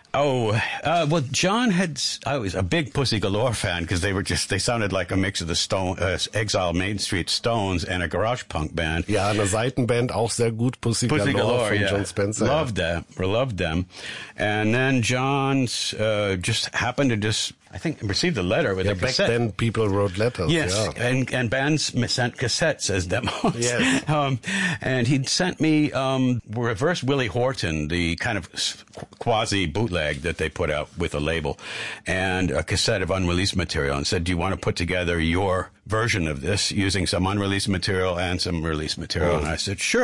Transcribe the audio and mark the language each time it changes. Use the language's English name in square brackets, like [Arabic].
[English] John had, I was a big Pussy Galore fan, because they sounded like a mix of the Exile, Main Street, Stones and a garage punk band. [German] Ja, eine Seitenband, auch sehr gut, Pussy Galore von John Spencer. [English] Loved them. And then John's just happened to just, I think, received a letter with a cassette. Back then people wrote letters. Yes, and bands sent cassettes as demos. Yes. And he'd sent me Reverse Willie Horton, the kind of quasi bootleg that they put out with a label, and a cassette of unreleased material, and said, do you want to put together your version of this using some unreleased material and some released material? And I said, sure.